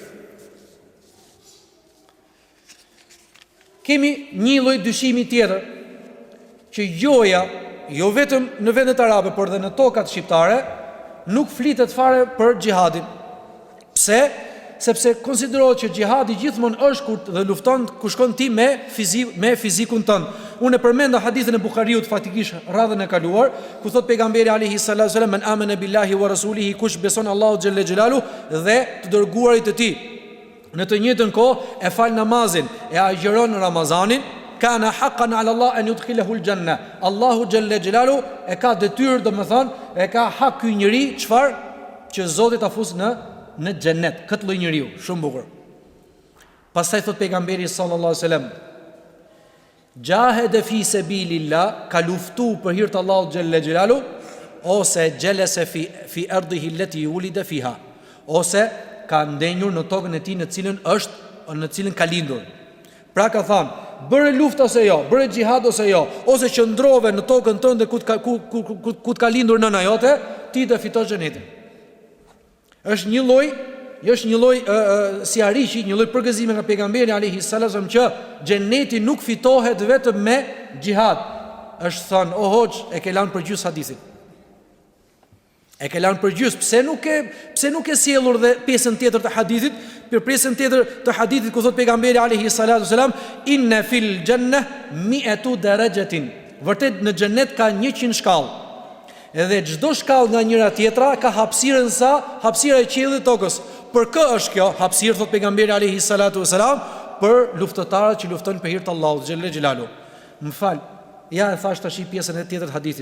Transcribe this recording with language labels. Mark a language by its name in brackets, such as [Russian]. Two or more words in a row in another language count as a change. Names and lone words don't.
[Albanian] Kemi një lloj dyshimi tjetër që joja, jo vetëm në vendet arabe, por dhe në tokat shqiptare, nuk flitet fare për xhihadin. Pse? Sepse konsiderohet që xhihadi gjithmonë është kur dhe lufton ku shkon ti me fizikun tënd. Unë përmenda hadithin e Buhariut fatikisht radhën e kaluar, ku thot pejgamberi [Arabic] عليه الصلاة والسلام من آمن بالله ورسوله, [Albanian] kush beson Allahu [Arabic] جل جلاله [Albanian] dhe të dërguarit të tij, në të njëjtën kohë e fal namazin, e agjeron Ramazanin, [Arabic] كان حقا على الله أن يدخله الجنة. [Albanian] Allahu [Arabic] جل جلاله [Albanian] e ka detyrë, domethënë, e ka hak ky njeri, çfarë? Që Zoti ta fus në xhennet, këtë lloj njeriu, shumë bukur. Pastaj thot pejgamberi [Arabic] صلى الله عليه وسلم جاهد في سبيل الله, [Albanian] ka luftu për hir të Allahut [Arabic] جل جلاله, [Albanian] ose [Arabic] جلس في أرضه التي ولد فيها, [Albanian] ose ka ndenjur në tokën e tij në cilën ka lindur. Pra ka thënë, bëre luftë ose jo, bëre xhihad ose jo, ose qëndrove në tokën tënde ku ka lindur nëna jote, ti do fitosh xhenetin. Është një lloj si ariqi, një lloj përgëzimi nga pejgamberi [Arabic] عليه السلام [Albanian] që xheneti nuk fitohet vetëm me xhihad. Është thënë, o hoxh, e ke lanë për gjys hadithin. E ke lanë për gjys, pse nuk e sjellur dhe pjesën tjetër të hadithit, për pjesën tjetër të hadithit ku thot pejgamberi [Arabic] عليه الصلاة والسلام إن في الجنة 100 درجة. [Albanian] Vërtet në xhenet ka 100 shkallë. Edhe çdo shkallë nga njëra tjetra ka hapësirën sa hapësira e qiellit tokës. Për kë është kjo hapësirë, thot pejgamberi [Arabic] عليه الصلاة والسلام, [Albanian] për luftëtarët që luftojnë për hir të Allahut [Arabic] جل جلاله. [Albanian] M'fal, ja e thash tash pjesën e tjetër të hadithit.